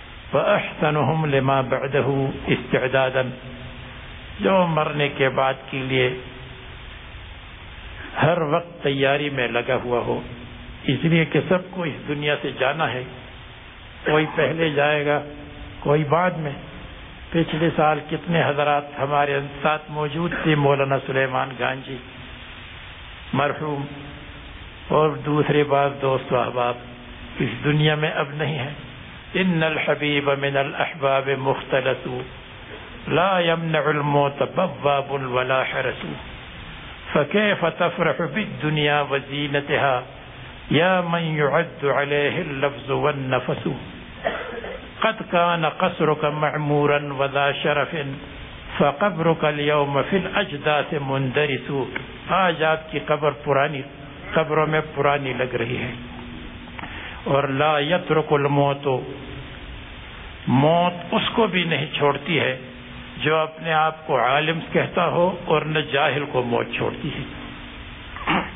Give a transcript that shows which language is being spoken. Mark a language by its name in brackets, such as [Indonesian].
[Arabic] فاحسنهم لما بعده استعدادا, [Urdu] جو مرنے کے بعد کے لیے ہر وقت تیاری میں لگا ہوا ہو, اس لیے کہ سب کو اس دنیا سے جانا ہے, کوئی پہلے جائے گا کوئی بعد میں. پچھلے سال کتنے حضرات ہمارے ساتھ موجود تھے, مولانا سلیمان گانجی مرحوم اور دوسرے بار دوست و احباب اس دنیا میں اب نہیں ہیں. [Arabic] ان الحبیب من الاحباب مختلط لا يمنع الموت بواب ولا حرس فكيف تفرح بالدنيا وزينتها يا من يعد عليه اللفظ والنفس قد كان قصرك معمورا وذا شرف فقبرك اليوم في الاجداث مندرس. [Urdu] آج آپ کی قبر پرانی قبروں میں پرانی لگ رہی ہے. اور [Arabic] لا يترك الموت, [Urdu] موت اس کو بھی نہیں چھوڑتی ہے جو اپنے آپ کو عالم کہتا ہو اور نہ جاہل کو موت چھوڑتی ہے.